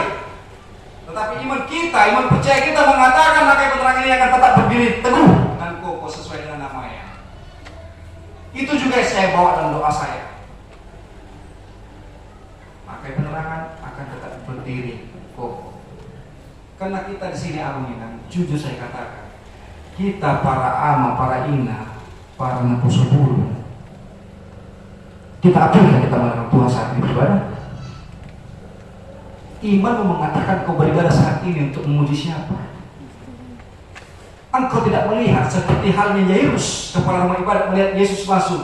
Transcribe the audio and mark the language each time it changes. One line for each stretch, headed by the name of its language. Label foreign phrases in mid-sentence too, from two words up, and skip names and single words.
Indonesian: Tetapi iman kita, iman percaya kita mengatakan akan penerangan ini akan tetap berdiri teguh dan kokoh sesuai dengan namanya. Itu juga yang saya bawa dalam doa saya. Maka penerangan akan tetap berdiri kokoh. Karena kita di sini Aminan, jujur saya katakan, kita para ama, para ina, para napusul bulu, kita apakah kita melakukan Tuhan saat ini beribadah? Iman mengatakan kau beribadah saat ini untuk memuji siapa? Engkau tidak melihat seperti halnya Yairus, kepala rumah ibadat melihat Yesus masuk.